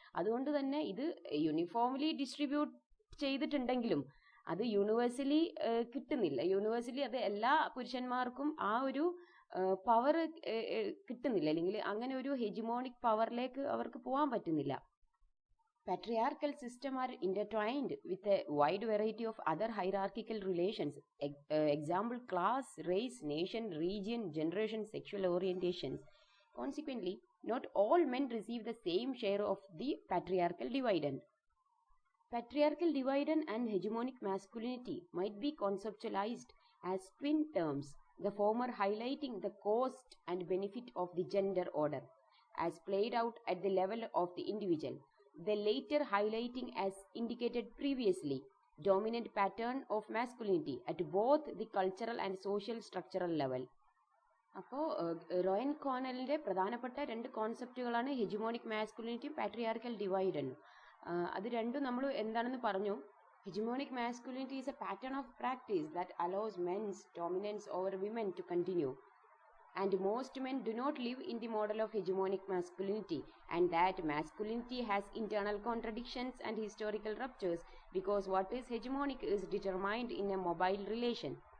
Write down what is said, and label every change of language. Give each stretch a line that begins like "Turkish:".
Malayalam: അതുകൊണ്ട് തന്നെ ഇത് യൂണിഫോംലി ഡിസ്ട്രിബ്യൂട്ട് ചെയ്തിട്ടുണ്ടെങ്കിലും അത് യൂണിവേഴ്സലി കിട്ടുന്നില്ല. യൂണിവേഴ്സലി അത് എല്ലാ പുരുഷന്മാർക്കും ആ ഒരു പവർ കിട്ടുന്നില്ല, അല്ലെങ്കിൽ അങ്ങനെ ഒരു ഹെജിമോണിക് പവറിലേക്ക് അവർക്ക് പോകാൻ പറ്റുന്നില്ല.
English: Patriarchal system are intertwined with a wide variety of other hierarchical relations. Example, class, race, nation, region, generation, sexual orientations. Consequently, not all men receive the same share of the patriarchal dividend. Patriarchal dividend and hegemonic masculinity might be conceptualized as twin terms, the former highlighting the cost and benefit of the gender order as played out at the level of the individual, the later highlighting, as indicated previously, dominant pattern of masculinity at both the cultural and social structural level.
Malayalam: അപ്പോൾ റോയൻ കോണലിൻ്റെ പ്രധാനപ്പെട്ട രണ്ട് കോൺസെപ്റ്റുകളാണ് hegemonic മാസ്കുലിനിറ്റിയും patriarchal ഡിവൈഡനും. അത് രണ്ടും നമ്മൾ എന്താണെന്ന് പറഞ്ഞു.
English: Hegemonic masculinity is a pattern of practice that allows men's dominance over women to continue. And most men do not live in the model of hegemonic masculinity, and that masculinity has internal contradictions and historical ruptures because what is hegemonic is determined in a mobile relation.